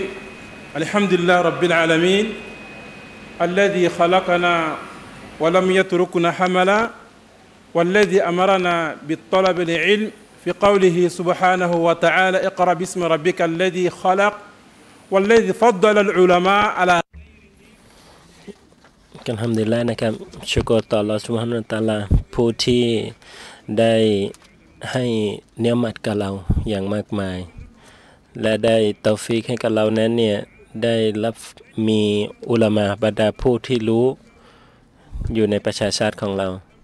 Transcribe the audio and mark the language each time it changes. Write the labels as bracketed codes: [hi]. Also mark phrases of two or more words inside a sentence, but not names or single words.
[ar] الحمد لله رب العالمين الذي خلقنا ولم يتركنا حملا, والذي أمرنا بالطلب العلم في قوله سبحانه وتعالى اقرأ باسم ربك الذي خلق والذي فضل العلماء على [th] กันทำดีแล้วนะครับชุกรต่อ [ar] الله سبحانه وتعالى [th] ผู้ที่ได้ให้เนียมัตกับเราอย่างมากมายและได้ตอฟีกให้กับเรานั้นเนี่ยได้รับมีอุลามะบรรดาผู้ที่รู้อยู่ในประชาชาติของเรา